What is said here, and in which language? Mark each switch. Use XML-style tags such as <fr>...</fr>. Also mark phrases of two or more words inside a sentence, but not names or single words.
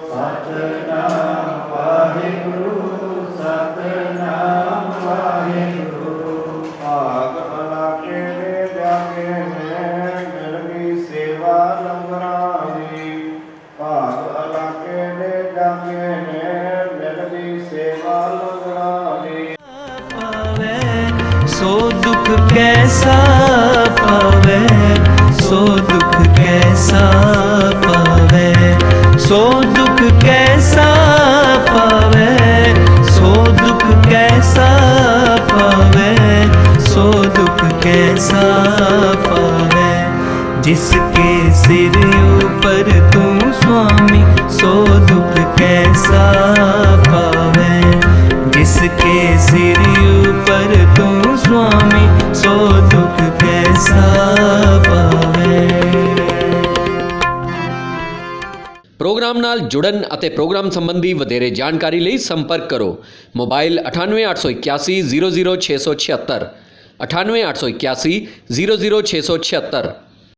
<pa>ਸਤਨਾਮ ਵਾਹਿਗੁਰੂ ਸਤਨਾਮ ਵਾਹਿਗੁਰੂ ਭਾਗ ਇਲਾਕੇ ਦੇ ਜਾਗੇ ਨੇ ਮਿਲ ਗਈ ਸੇਵਾ ਲੰਗਰਾਂ ਦੀ। ਭਾਗ ਇਲਾਕੇ ਦੇ ਜਾਗੇ ਨੇ ਮਿਲ ਗਈ ਸੇਵਾ ਲੰਗਰਾਂ ਦੀ।</pa> <hi>पावे सो दुख कैसा पावे सो दुख कैसा पावे सो दुख कैसा पावे सो दुख कैसा पावे सो दुख कैसा पावे जिसके सिर ऊपर तू स्वामी सो दुख कैसा पावे जिसके सिर ऊपर तू स्वामी सो दुख कैसा पावे।</hi> <pa>ਪ੍ਰੋਗਰਾਮ ਨਾਲ ਜੁੜਨ ਅਤੇ ਪ੍ਰੋਗਰਾਮ ਸੰਬੰਧੀ ਵਧੇਰੇ ਜਾਣਕਾਰੀ ਲਈ ਸੰਪਰਕ ਕਰੋ। ਮੋਬਾਈਲ 9881 00676 9881 00676</pa>